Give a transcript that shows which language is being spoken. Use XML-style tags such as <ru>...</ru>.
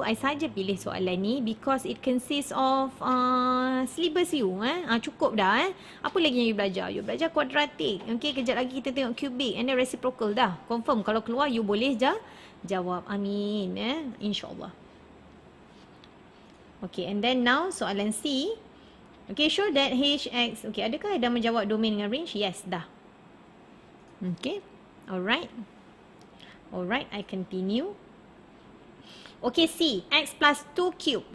<en>I</en> <ms>saja pilih soalan ni</ms> <en>because it consists of syllabus you.</en> <ms>Cukup dah. Apa lagi yang you belajar? You belajar quadratic. Okay, kejap lagi kita tengok cubic</ms> <en>and then</en> <ms>reciprocal dah. Confirm kalau keluar you boleh jawab. Amin. InsyaAllah.</ms> <en>Okay, and then now soalan C.</en> <ms>Okay,</ms> <en>show that hx.</en> <ms>Okay, adakah dah menjawab domain dengan range? Yes, dah.</ms> <en>Okay, alright. Alright, I continue. Okay, C, x plus 2 cube.</en>